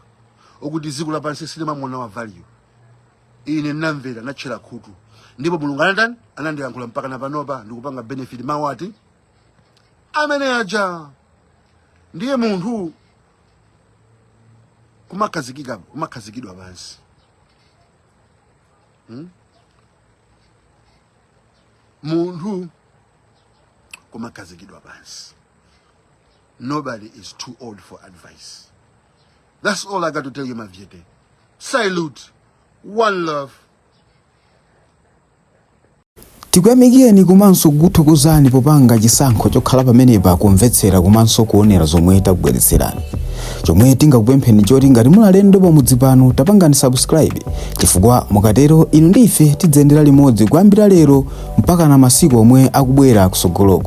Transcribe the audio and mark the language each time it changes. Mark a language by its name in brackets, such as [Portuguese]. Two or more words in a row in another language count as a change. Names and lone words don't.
[Nyanja] okuti dziko lapansi silima mwana wa value ine namvera natchera khutu ndipo Mulungu anatani anandiyankhula mpaka napanopa ndikupanga benefit mawati amene aja ndiye munthu kumakhazikidwa pansi munthu kumakhazikidwa pansi. [English] Nobody is too old for advice. That's all I got to tell you, my Viete. Salute. One love. [Nyanja] Tikuyamikeni komanso kuthokozani popanga chisankho chokhala pamenepa kumvetsera komanso kuonera zomwe takubweretserani. Chomwe tingakupempheni choti ngati mulalendo pamudzi pano tapangani subscribe chifukwa mukatero inu ndife tidzendera limodzi kuyambira lero mpaka na masiku omwe akubwera kusogoloko.